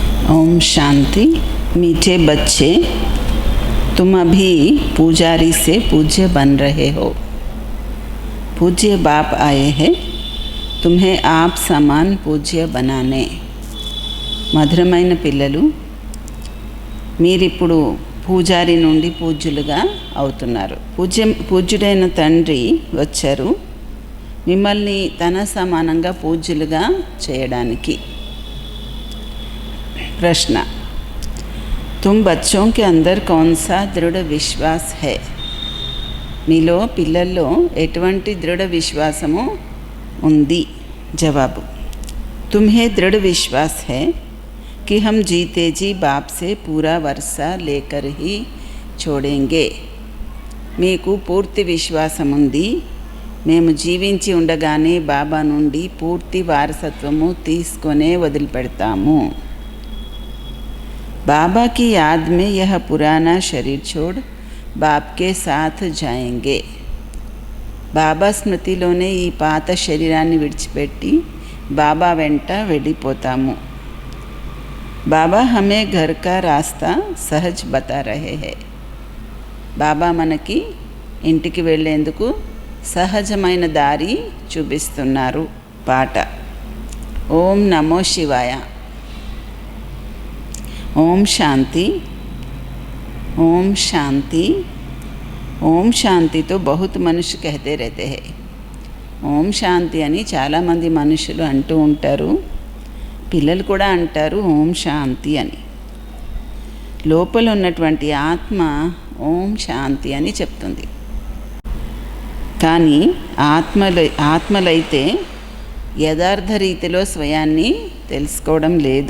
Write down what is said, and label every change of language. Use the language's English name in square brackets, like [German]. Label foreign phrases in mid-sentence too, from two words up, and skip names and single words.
[Hindi] ओम शांति। मीठे बच्चे, तुम अभी पुजारी से पूज्य बन रहे हो। पूज्य बाप आए हैं तुम्हें आप समान पूज्य बनाने। [Telugu] మధురమైన పిల్లలు, మీరిప్పుడు పూజారి నుండి పూజ్యులుగా అవుతున్నారు. పూజ్యుడైన తండ్రి వచ్చారు మిమ్మల్ని తన సమానంగా పూజ్యులుగా చేయడానికి. [Hindi] प्रश्न, तुम बच्चों के अंदर कौन सा दृढ़ विश्वास है? [Telugu] మీలో పిల్లల్లో ఎటువంటి దృఢ విశ్వాసము ఉంది? జవాబు, [Hindi] तुम्हें दृढ़ विश्वास है कि हम जीते जी बाप से पूरा वर्षा लेकर ही छोड़ेंगे. [Telugu] మీకు పూర్తి విశ్వాసం ఉంది, మేము జీవించి ఉండగానే బాబా నుండి పూర్తి వారసత్వము తీసుకొనే వదిలిపెడతాము. [Hindi] बाबा की याद में यह पुराना शरीर छोड़ बाप के साथ जाएंगे. [Telugu] బాబా స్మృతిలోనే ఈ పాత శరీరాన్ని విడిచిపెట్టి బాబా వెంట వెళ్ళిపోతాము. [Hindi] బాబా हमें घर का रास्ता सहज बता रहे हैं. [Telugu] బాబా మనకి ఇంటికి వెళ్ళేందుకు సహజమైన దారి చూపిస్తున్నారు. పాట. [Sanskrit] ఓం నమో శివాయ. [Hindi] ओम शांति. ओम शांति. ओम शांति तो बहुत मनुष्य कहते रहते हैं. [Telugu] ఓం శాంతి అని చాలామంది మనుషులు అంటూ ఉంటారు. పిల్లలు కూడా అంటారు ఓం శాంతి అని. లోపల ఉన్నటువంటి ఆత్మ ఓం శాంతి అని చెప్తుంది. కానీ ఆత్మలైతే యథార్థ రీతిలో స్వయాన్ని తెలుసుకోవడం లేదు.